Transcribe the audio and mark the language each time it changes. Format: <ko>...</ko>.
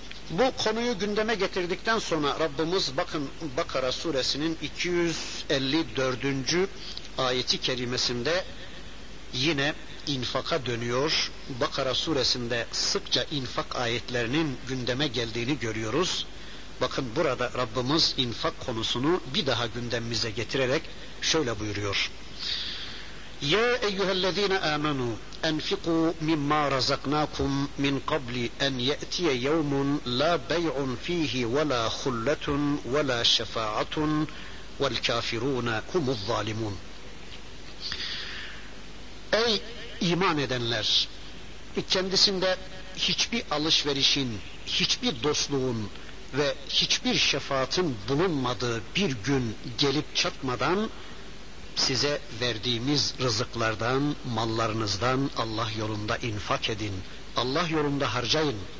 <tr>Bu konuyu gündeme getirdikten sonra Rabbimiz bakın Bakara suresinin 254. ayeti kerimesinde yine infaka dönüyor. Bakara suresinde sıkça infak ayetlerinin gündeme geldiğini görüyoruz. Bakın burada Rabbimiz infak konusunu bir daha gündemimize getirerek şöyle buyuruyor:</tr> <ar>يَا اَيُّهَا الَّذ۪ينَ آمَنُوا اَنْفِقُوا مِمَّا رَزَقْنَاكُمْ مِنْ قَبْلِ اَنْ يَأْتِيَ يَوْمٌ لَا بَيْعٌ ف۪يهِ وَلَا خُلَّةٌ وَلَا شَفَاعَةٌ وَالْكَافِرُونَ هُمُ الظَّالِمُونَ.</ar> <tr>Ey iman edenler, kendisinde hiçbir alışverişin, hiçbir dostluğun ve hiçbir şefaatin bulunmadığı bir gün gelip çatmadan size verdiğimiz rızıklardan, mallarınızdan Allah yolunda infak edin, Allah yolunda harcayın.</tr>